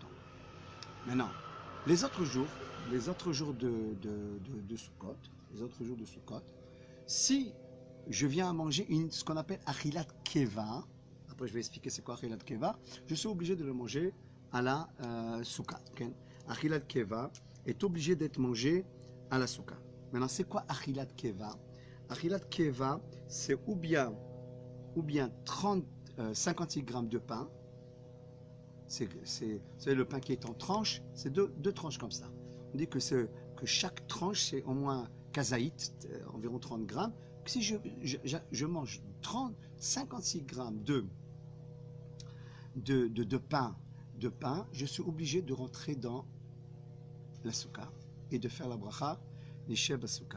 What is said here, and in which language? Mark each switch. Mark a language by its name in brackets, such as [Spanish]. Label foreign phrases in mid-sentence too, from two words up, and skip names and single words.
[French] Donc, maintenant, Les autres jours, de Sukkot, si je viens à manger ce qu'on appelle [Hebrew] אכילת קבע, [French] après je vais expliquer c'est quoi [Hebrew] אכילת קבע, [French] je suis obligé de le manger à la souka. Okay? [Hebrew] אכילת קבע [French] est obligé d'être mangé à la souka. Maintenant, c'est quoi [Hebrew] אכילת קבע? אכילת קבע, [French] c'est ou bien 56 grammes de pain. C'est le pain qui est en tranches, c'est deux tranches comme ça. On dit que chaque tranche, c'est au moins kazaït, environ 30 grammes. Si je mange 56 grammes de pain, je suis obligé de rentrer dans la souka et de faire la bracha [Hebrew] לישב בסוכה.